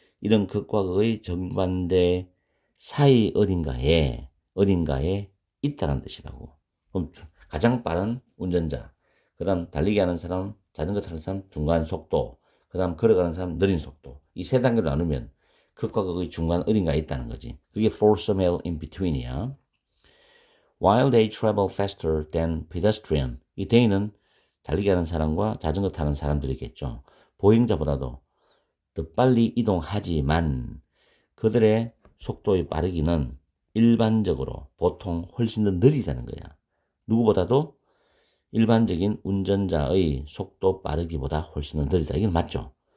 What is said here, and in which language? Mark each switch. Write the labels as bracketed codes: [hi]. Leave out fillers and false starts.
[ko] 이런 극과 극의 정반대 사이 어딘가에 있다는 뜻이라고. 그럼 가장 빠른 운전자, 그 다음 달리기 하는 사람, 자전거 타는 사람 중간 속도, 그 다음 걸어가는 사람 느린 속도. 이 세 단계로 나누면 극과 극의 중간 어딘가에 있다는 거지. 그게 [en] for somewhere in between이야. While they travel faster than pedestrian. [ko] 이 they는 달리기 하는 사람과 자전거 타는 사람들이겠죠. 보행자보다도 더 빨리 이동하지만 그들의 속도의 빠르기는 일반적으로 보통 훨씬 더 느리다는 거야. 누구보다도 일반적인 운전자의 속도 빠르기보다 훨씬 더 느리다. 이건 맞죠?